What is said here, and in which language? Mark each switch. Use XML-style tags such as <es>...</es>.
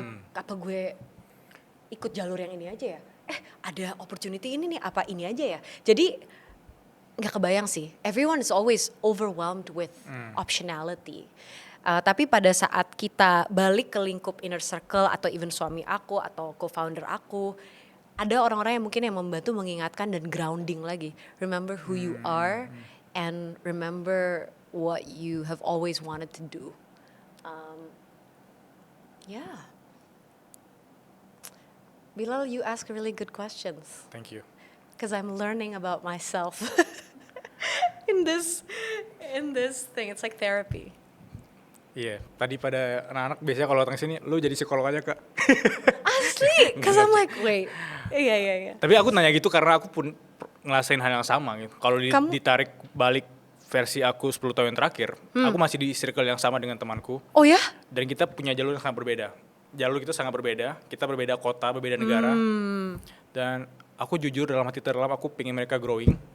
<id>Apa gue ikut jalur yang ini aja ya? Ada opportunity ini nih, apa ini aja ya? Jadi nggak kebayang sih.</id> <en>Everyone is always overwhelmed with optionality.</en> <id>Tapi pada saat kita balik ke lingkup inner circle atau even suami aku atau co-founder aku, ada orang-orang yang mungkin yang membantu mengingatkan dan grounding lagi.</id> <en>Remember who you are and remember what you have always wanted to do. Yeah. Bilal, you ask really good questions. Thank you. Because I'm learning about myself in this thing. It's like therapy.</en> <id>Iya, tadi pada anak-anak biasanya kalau datang sini, lu jadi psikolog aja Kak.</id> <en>Honestly, because I'm like, wait.</en> <id>Iya. Tapi aku nanya gitu karena aku pun ngerasain hal yang sama gitu. Kalau ditarik balik versi aku 10 tahun yang terakhir, aku masih di circle yang sama dengan temanku. Oh ya? Dan kita punya jalur yang sangat berbeda. Jalur kita sangat berbeda, kita berbeda kota, berbeda negara. Dan aku jujur dalam hati terdalam aku pengen mereka growing</id>